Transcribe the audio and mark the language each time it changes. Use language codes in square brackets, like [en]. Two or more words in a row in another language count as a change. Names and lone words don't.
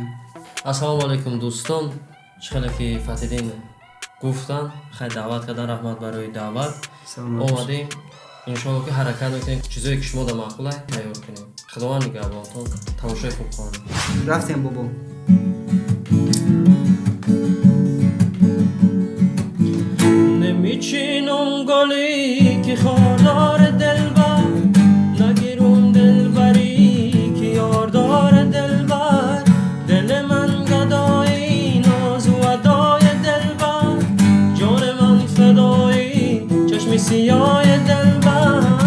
[tg] ассалому алейкум дӯстон, чхеле ки Фатҳиддин гуфтан, хай даъват кардан, раҳмат барои даъват. омадем иншоалло ки ҳаракат мекунем, чизое ки шумо да маъқулай тайёр кунем. Худованд нигаҳбонтон, тамошои хуб конем. Рафтем бобо. نمیچینم گلی که خاردار دلبر نگیرون دلبری که یاردار دلبر دل من گدای ناز و ادای دلبر جان من فدای چشم سیاه دلبر